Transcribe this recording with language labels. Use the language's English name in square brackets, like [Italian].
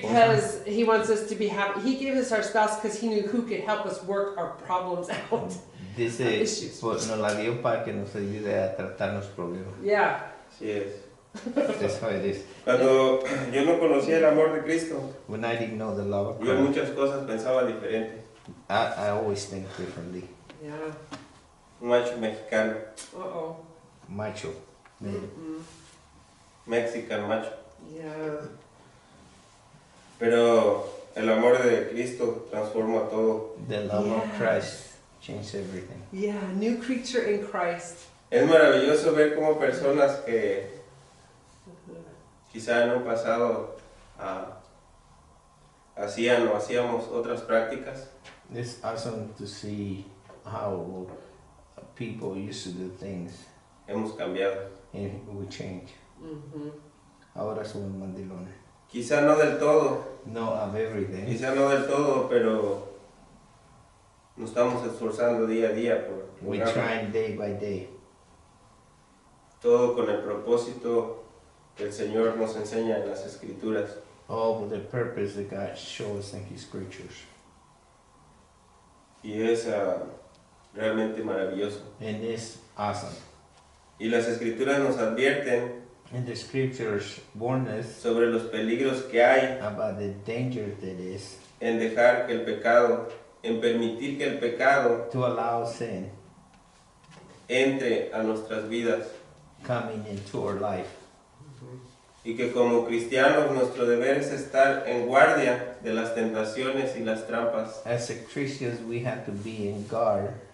[English] because he wants us to be happy. He gave us our spouse because he knew who could help us work our problems out. [Spanish] Dice, [English] Issues. [Spanish] pues, nos la dio para que nos ayude a tratar los problemas. [English] Yeah. [Spanish] Así es. [English] That's how it is. [Spanish] Cuando yo no conocía el amor de Cristo, [English] When I didn't know the love of [Spanish] yo en [English] Christ, [Spanish] muchas cosas pensaba diferente. [English] I always think differently. Yeah. [Spanish] Un macho mexicano, Uh-oh. [English] Macho. Man. Mm-mm. mexican macho. Yeah. [Spanish] Pero el amor de Cristo transforma todo. [English] The love of Yeah. Christ changed everything. Yeah. New creature in Christ. [Spanish] Es maravilloso ver cómo personas que quizá en un pasado hacían o hacíamos otras prácticas, [English] It's awesome to see how people used to do things [Spanish] hemos cambiado. [English] and we change. Mm-hmm. [Spanish] Ahora somos mandilones. Quizá no del todo, [English] No of everything. [Spanish] quizá no del todo, pero nos estamos esforzando día a día por [English] We [Spanish] lograrlo. [English] try day by day. [Spanish] Todo con el propósito que el Señor nos enseña en las Escrituras. [English] all the purpose that God shows in His scriptures. [Spanish] Y es realmente maravilloso. [English] And it's awesome. [Spanish] Y las escrituras nos advierten [English] And the scriptures warn us [Spanish] sobre los peligros que hay [English] about the danger that is [Spanish] en dejar que el pecado, en permitir que el pecado [English] to allow sin [Spanish] entre a nuestras vidas. [English] coming into our life. [Spanish] Y que como cristianos nuestro deber es estar en guardia de las tentaciones y las trampas [English] As a Christians, we have to be in guard